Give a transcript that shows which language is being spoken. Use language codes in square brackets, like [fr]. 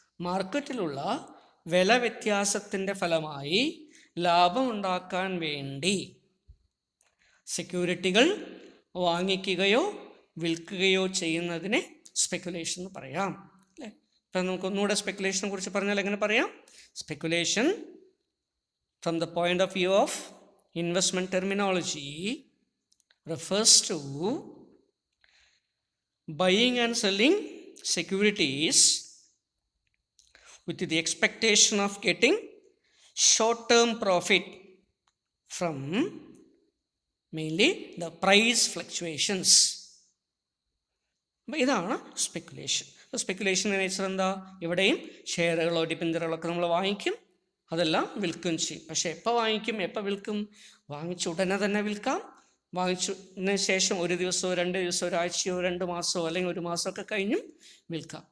[ml] മാർക്കറ്റിലുള്ള വില വ്യത്യാസത്തിൻ്റെ ഫലമായി ലാഭമുണ്ടാക്കാൻ വേണ്ടി സെക്യൂരിറ്റികൾ വാങ്ങിക്കുകയോ വിൽക്കുകയോ ചെയ്യുന്നതിനെ സ്പെക്കുലേഷൻ എന്ന് പറയാം അല്ലേ? ഇപ്പം നമുക്കൊന്നുകൂടെ സ്പെക്കുലേഷനെ കുറിച്ച് പറഞ്ഞാൽ എങ്ങനെ പറയാം? [en] Speculation from the point of view of investment terminology refers to buying and selling securities with the expectation of getting short-term profit from mainly the price fluctuations. [ml] അപ്പോൾ ഇതാണ് സ്പെക്കുലേഷൻ. സ്പെക്കുലേഷൻ്റെ നേച്ചർ എന്താ? ഇവിടെയും ഷെയറുകളോ ഡിബഞ്ചറുകളൊക്കെ നമ്മൾ വാങ്ങിക്കും, അതെല്ലാം വിൽക്കുകയും ചെയ്യും. പക്ഷേ എപ്പോൾ വാങ്ങിക്കും, എപ്പോൾ വിൽക്കും? വാങ്ങിച്ച ഉടനെ തന്നെ വിൽക്കാം, വാങ്ങിച്ചതിന് ശേഷം ഒരു ദിവസമോ 2 ദിവസമോ ഒരാഴ്ചയോ 2 മാസമോ അല്ലെങ്കിൽ 1 മാസമൊക്കെ കഴിഞ്ഞും വിൽക്കാം.